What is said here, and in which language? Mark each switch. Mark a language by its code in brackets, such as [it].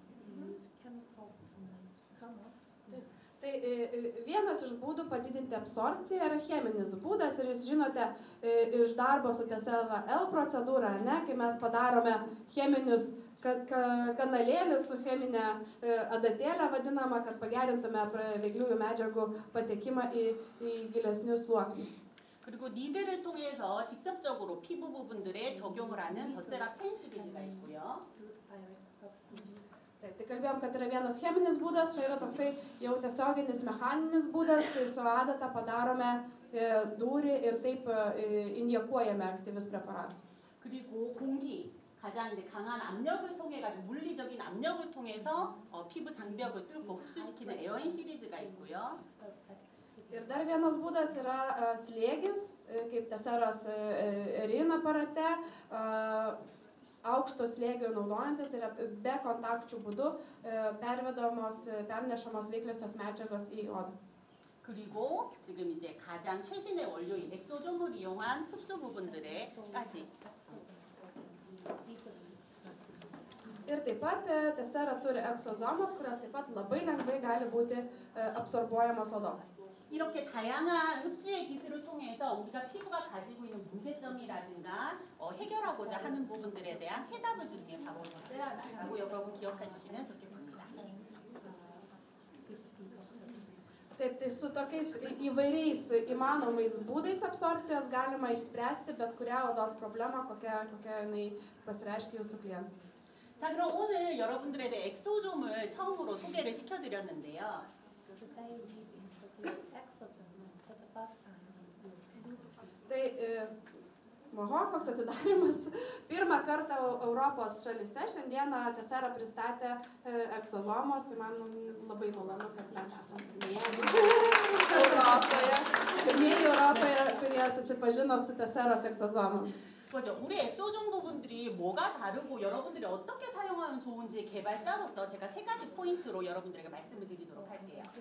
[en] We use chemicals to make toner. [lt] Tai vienas iš būdų padidinti absorpciją yra cheminis būdas ir jūs žinote iš darbo su Tessera L procedūra, kai mes padarome cheminius kanalėlius su cheminė adatėlė vadinama, kad pagerintume veikliųjų medžiagų patekimą į gilesnius sluoksnius. [ko] 그리고 니들을 통해서 직접적으로 피부 부분들에 적용을 하는 더세라 펜 시리즈가 있고요. [lt] Taip, tai kalbėjom, kad yra vienas cheminis būdas, čia yra toksai jau tiesioginis mechaninis būdas, kai su adata padarome dūrį ir taip injekuojame aktyvius preparatus. [ko] 그리고 공기, 가장 이제 강한 압력을 통해 가지고 물리적인 압력을 통해서 피부 장벽을 뚫고 흡수시키는 에어인 시리즈가 있고요. [lt] Ir dar vienas būdas yra slėgis, kaip Tesseros RIN aparate. aukšto slėgio naudojantis yra be kontakčių būdu pernešamos veikliosios medžiagos į odą. [ko] 그리고 지금 이제 가장 최신의 원료인 엑소존을 이용한 흡수 부분들에까지. [lt] Ir taip pat tesera turi egzozomos, kurios taip pat labai lengvai gali būti absorbuojamos odos. [ko] 이렇게 다양한 흡수의 기술을 통해서 우리가 피부가 가지고 있는 문제점이라든가 해결하고자 하는 부분들에 대한 해답을 주는 게 바로 더세라라고 여러분 기억해 주시면 좋겠습니다. [lt] Taip, tai su tokiais įvairiais įmanomais būdais absorpcijos galima išspręsti bet kurią odos problemą, kokia jinai pasireiškia jūsų klientų. [ko] 자, 그럼 오늘 여러분들에 대해 엑소좀을 처음으로 소개를 시켜드렸는데요. [lt] Tai, koks atidarimas. Pirmą kartą Europos šalyse šiandieną Tesera pristatė egzozomos, tai man labai malonu, kad mes esame pirmieji Europoje, kurie susipažino su Teseros egzozomom. [ko] 그렇죠. 우리 엑소존 부분들이 뭐가 다르고 여러분들이 어떻게 사용하면 좋은지 개발자로서 제가 3가지 포인트로 여러분들에게 말씀을 드리도록 할게요.